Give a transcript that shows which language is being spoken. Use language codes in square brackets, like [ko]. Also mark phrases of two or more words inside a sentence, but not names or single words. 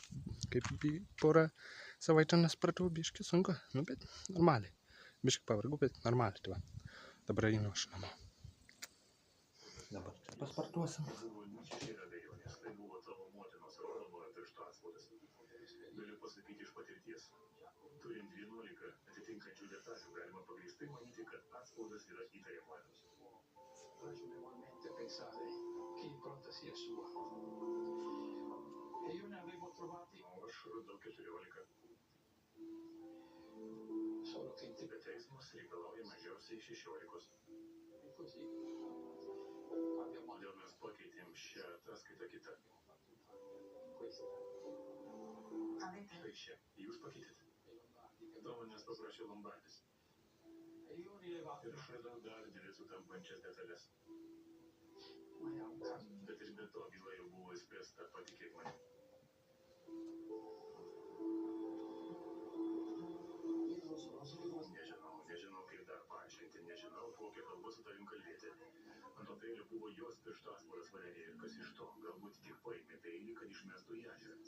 [lt] kaip porą savaičių nespartavau, biškį sunku, bet normaliai, biškį pavargau, bet normaliai, tai va, dabar einu aš namo. Dabar čia paspartuosim. Galiu pasakyti iš patirties. Turint 11 atitinkančių detalių, galima pagrįstai manyti, kad atspaudas yra įtariamojas. [it] Ragionevolmente pensare che l'impronta sia sua. E io ne avevo trovati. [lt] Aš radau 14. [it] Solo che [lt] Bet teismas reikalauja mažiausiai 16. [it] e così abbiamo [lt] Todėl mes pakeitėm šią ataskaitą kitą. [it] questa. [lt] Štai šią. Jūs pakeitėte. To manęs paprašė Lombardis. [it] E io ho rilevato. [lt] Ir aš radau dar dvi sutampančias detalės. [it] Ma è un caso. [lt] Bet ir be to byla jau buvo išspręsta, patikėk man. Nežinau, kaip dar paaiškinti, nežinau, kokią kalbą su tavim kalbėti. Ant to peilio buvo jos piršto atspaudas Valerija ir kas iš to, galbūt tik paėmė peilį, kad išmestų į ežerą.